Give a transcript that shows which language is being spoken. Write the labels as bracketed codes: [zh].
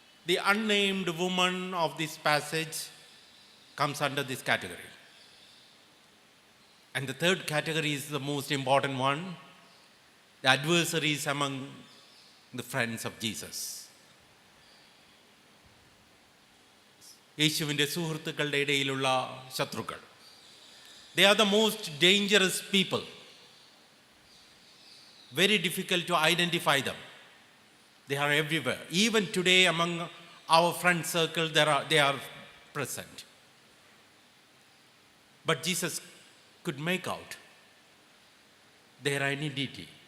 [en] The unnamed woman of this passage comes under this category. And the third category is the most important one, the adversaries among the friends of Jesus. [ml] യേശുവിൻ്റെ സുഹൃത്തുക്കളുടെ ഇടയിലുള്ള ശത്രുക്കൾ. [en] They are the most dangerous people. Very difficult to identify them. They are everywhere. Even today among our friend circle, they are present. But Jesus could make out their identity.